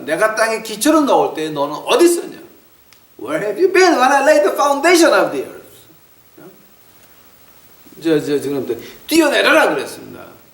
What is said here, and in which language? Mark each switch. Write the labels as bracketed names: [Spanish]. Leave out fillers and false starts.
[Korean] 내가 땅에 기초를 넣을 때 너는 어디 있었냐? [English] Where have you been when I laid the foundation of the earth? [Korean] 지금 뛰어내려라 그랬습니다.